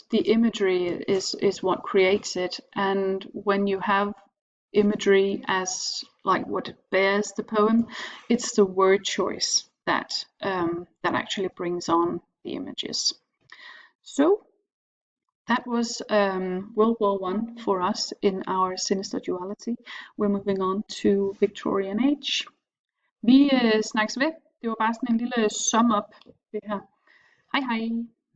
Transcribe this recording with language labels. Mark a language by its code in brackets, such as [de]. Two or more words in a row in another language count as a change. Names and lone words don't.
[en] The imagery is what creates it, and when you have imagery as like what bears the poem, it's the word choice that actually brings on the images. So that was World War I for us in our sinister duality. We're moving on to Victorian Age. [da] Vi snakkes ved. Det var bare sådan en lille [en] sum up, [da] det her. Hej hej!